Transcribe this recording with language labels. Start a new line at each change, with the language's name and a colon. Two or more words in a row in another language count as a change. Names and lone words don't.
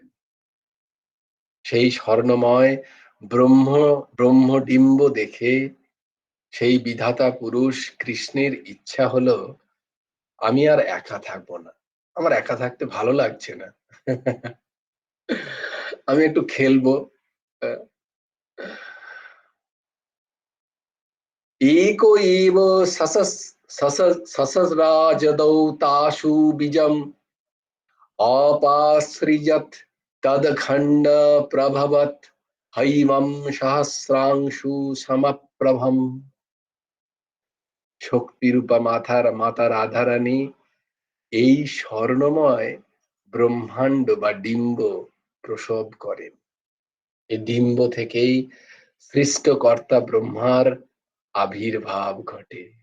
Bangla: সেই স্বর্ণময় ব্রহ্মডিম্ব দেখে সেই বিধাতা পুরুষ কৃষ্ণের ইচ্ছা হলো, আমি আর একা থাকবো না, আমার একা থাকতে ভালো লাগছে না, আমি একটু খেলবো।
Sanskrit: एको एव ससराजदौ तासु बीजम् अपासृजत् तदखण्ड प्रभवत् हैमं सहस्रांशु समप्रभम्।
Bangla: শক্তিরূপা মাতা রাধারানী এই স্বর্ণময় ব্রহ্মাণ্ড বা ডিম্ব প্রসব করেন। এই ডিম্ব থেকেই সৃষ্টকর্তা ব্রহ্মার আবির্ভাব ঘটে।